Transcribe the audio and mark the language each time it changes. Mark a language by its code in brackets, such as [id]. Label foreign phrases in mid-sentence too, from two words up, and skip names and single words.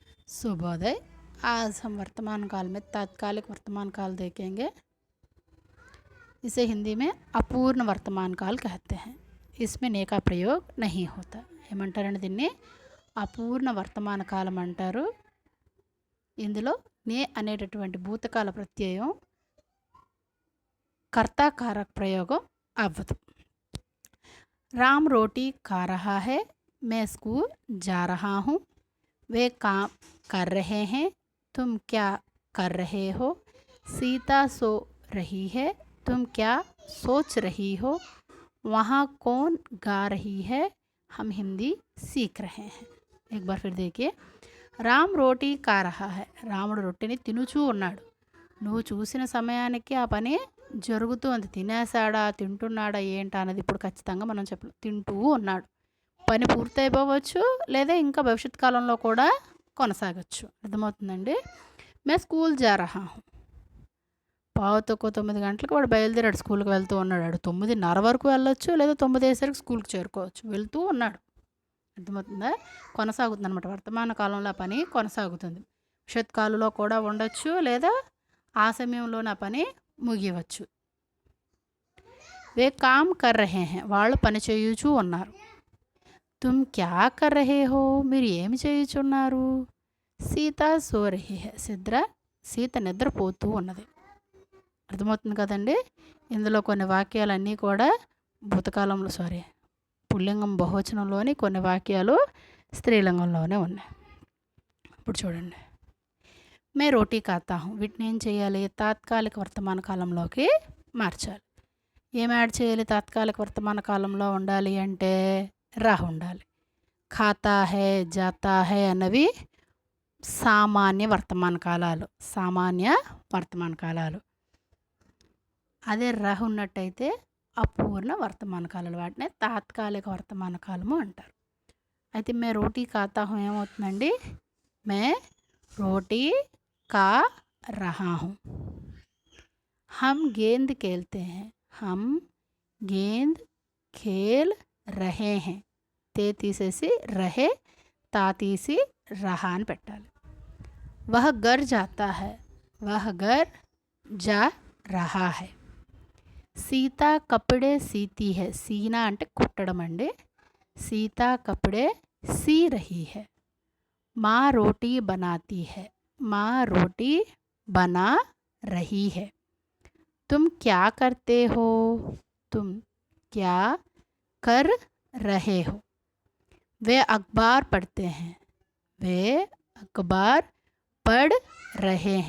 [hi] शुभोदय। आज हम वर्तमान काल में तात्कालिक वर्तमान काल देखेंगे। इसे हिंदी में अपूर्ण वर्तमान काल कहते हैं। इसमें ने का प्रयोग नहीं होता। [te] ఏమంటారండి దీన్ని అపూర్ణ వర్తమాన కాలం అంటారు। ఇందులో నే అనేటటువంటి భూతకాల ప్రత్యయం కర్త కారక प्रयोगం అవ్వదు। [hi] राम रोटी खा रहा है, मैं स्कूल जा रहा हूँ, वे काम कर रहे हैं, तुम क्या कर रहे हो, सीता सो रही है, तुम क्या सोच रही हो, वहाँ कौन गा रही है, हम हिंदी सीख रहे हैं। एक बार फिर देखिए। राम रोटी खा रहा है, [te] రాముడు రొట్టెని తినుచూ ఉన్నాడు। నువ్వు చూసిన సమయానికి ఆ పని జరుగుతుంది। తినేసాడా తింటున్నాడా ఏంటా అన్నది ఇప్పుడు ఖచ్చితంగా మనం చెప్పలేం। తింటూ ఉన్నాడు, పని పూర్తయిపోవచ్చు లేదా ఇంకా భవిష్యత్ కాలంలో కూడా కొనసాగచ్చు। అర్థమవుతుందండి। [hi] मैं स्कूल जा रहा हूँ, [te] 9:15 గంటలకు వాడు బయలుదేరాడు, స్కూల్కి వెళ్తూ ఉన్నాడు। 9:30 వరకు వెళ్ళొచ్చు లేదా 9 అయ్యేసరికి స్కూల్కి చేరుకోవచ్చు, వెళ్తూ ఉన్నాడు। అర్థమవుతుందా? కొనసాగుతుంది అనమాట। వర్తమాన కాలంలో పని కొనసాగుతుంది, భవిష్యత్ కాలంలో కూడా ఉండొచ్చు లేదా ఆ సమయంలో నా పని ముగియవచ్చు। [hi] वे काम कर रहे हैं, [te] వాళ్ళు పని చేయుచూ ఉన్నారు। [hi] तुम क्या कर रहे हो, [te] మీరు ఏమి చేయుచున్నారు। [hi] सीता सो रही है, [te] సీత నిద్రపోతూ ఉన్నది। అర్థమవుతుంది కదండి। ఇందులో కొన్ని వాక్యాలన్నీ కూడా భూతకాలంలో పుల్లింగం బహువచనంలోని, కొన్ని వాక్యాలు స్త్రీలింగంలోనే ఉన్నాయి। ఇప్పుడు చూడండి। [hi] मैं रोटी खाता हूँ, [te] వీటిని ఏం చేయాలి? తాత్కాలిక వర్తమాన కాలంలోకి మార్చాలి। ఏం యాడ్ చేయాలి? తాత్కాలిక వర్తమాన కాలంలో ఉండాలి అంటే రహ ఉండాలి। [hi] खाता है जाता है [te] అన్నవి సామాన్య వర్తమాన కాలాలు। అదే రహ ఉన్నట్టయితే అపూర్ణ వర్తమాన కాలాలు, వాటినే తాత్కాలిక వర్తమాన కాలము అంటారు। అయితే [hi] मैं रोटी खाता हूँ [te] ఏమవుతుందండి? [hi] मैं रोटी खा रहा हूँ, हम गेंद खेलते हैं, हम गेंद खेल रहे हैं, [te] తే తీసేసి రహే, తా తీసి రహా అని పెట్టాలి। [hi] वह घर जाता है, वह घर जा रहा है, सीता कपड़े सीती है, [te] సీనా అంటే కుట్టడం అండి। [hi] सीता कपड़े सी रही है, माँ रोटी बनाती है, माँ रोटी बना रही है। तुम क्या करते हो, तुम क्या कर रहे हो। वे अखबार पढ़ते हैं, वे अखबार पढ़ रहे हैं।